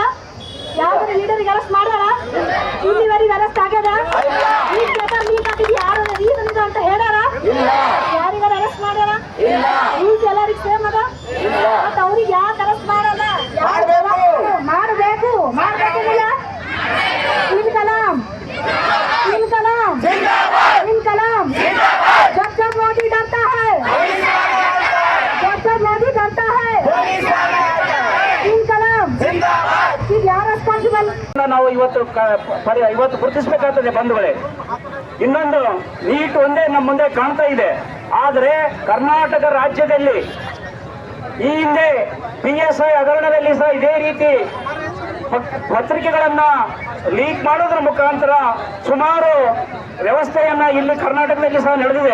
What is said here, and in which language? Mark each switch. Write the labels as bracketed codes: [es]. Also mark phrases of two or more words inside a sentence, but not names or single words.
[kn] ಯಾವ್ದಾರ ಲೀಡರ್ಗೆ ಅರೆಸ್ಟ್ ಮಾಡ್ಯಾರ? ಇಲ್ಲಿವರೆಗೆ ಅರೆಸ್ಟ್ ಆಗ್ಯದ? ಈ ಪೇಪರ್ ಲೀಕ್ ಆಗಿದ್ದು ಯಾರು ರೀಸನ್ ಇದೆ ಅಂತ ಹೇಳ್ಯಾರ? ಯಾರಿಗಾರ ಅರೆಸ್ಟ್ ಮಾಡ್ಯಾರ? ರೂಲ್ಸ್ ಎಲ್ಲರಿಗೂ ಸೇಮ್ ಅದ. ಮತ್ತೆ ಅವ್ರಿಗೆ ಯಾಕೆ ಅರೆಸ್ಟ್ ಮಾಡಲ್ಲ? ಮಾಡಬೇಕು. [hi] इन कलाम जब मोदी डरता है, जब मोदी डरता है, इनकलाब यार ರೆಸ್ಪಾನ್ಸಿಬಲ್. [kn] ನಾವು ಇವತ್ತು ಗುರುತಿಸಬೇಕಾಗ್ತದೆ ಬಂಧುಗಳೇ. ಇನ್ನೊಂದು ನೀಟ್ ಒಂದೇ ನಮ್ಮ ಮುಂದೆ ಕಾಣ್ತಾ ಇದೆ. ಆದರೆ ಕರ್ನಾಟಕ ರಾಜ್ಯದಲ್ಲಿ ಈ ಹಿಂದೆ PSI ಹಗರಣದಲ್ಲಿ ಸಹ ಇದೇ ರೀತಿ ಪತ್ರಿಕೆಗಳನ್ನ ಲೀಕ್ ಮಾಡೋದ್ರ ಮುಖಾಂತರ ಸುಮಾರು ವ್ಯವಸ್ಥೆಯನ್ನ ಇಲ್ಲಿ ಕರ್ನಾಟಕದಲ್ಲಿ ಸಹ ನಡೆದಿದೆ.